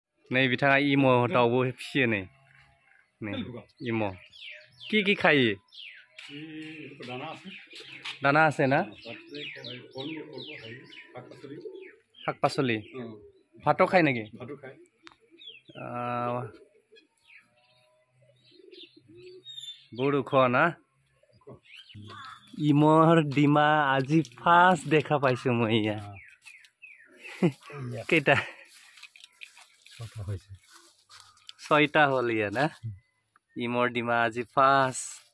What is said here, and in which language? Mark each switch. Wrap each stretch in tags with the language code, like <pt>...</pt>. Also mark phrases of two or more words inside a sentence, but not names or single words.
<brx>नै बिथाङा इम' दाउबो फिसियो नै इम'</brx> <as>কি খাই দানা আছে না শাক পাচলি ভাতো খায় নেকি বহুত ওখ না ইমৰ ডিমা আজি ফাৰ্ষ্ট দেখা পাইছো মই ইয়া কেইটা 6টা হ'ল ইয়া না ইমৰ ডিমা আজি ফাৰ্ষ্ট</as>